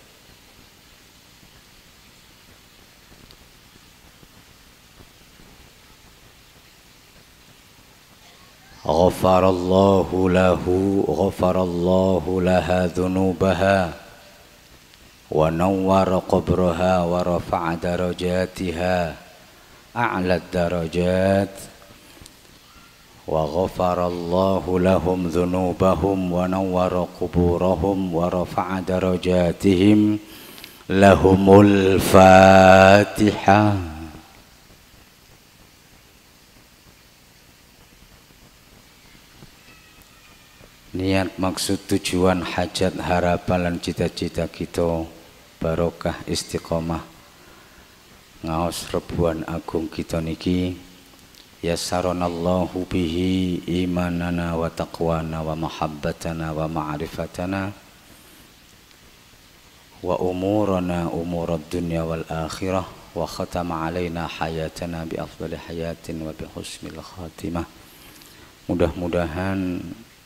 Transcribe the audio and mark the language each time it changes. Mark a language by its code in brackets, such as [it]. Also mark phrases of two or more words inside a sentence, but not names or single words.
[ar] غفر الله لها ذنوبها ونوّر قبرها ورفع درجاتها أعلى الدرجات، وغفر الله لهم ذنوبهم ونوّر قبورهم ورفع درجاتهم لهم الفاتحة. [id] Niat maksud tujuan hajat harapan dan cita-cita kita barokah istiqomah [jv] ngaos rebuan agung kita niki, [ar] يسّرنا الله به إيماننا وتقوانا ومحبّتنا ومعرفتنا وأمورنا أمور الدنيا والآخرة، وختم علينا حياتنا بأفضل حياة وبحسن الخاتمة.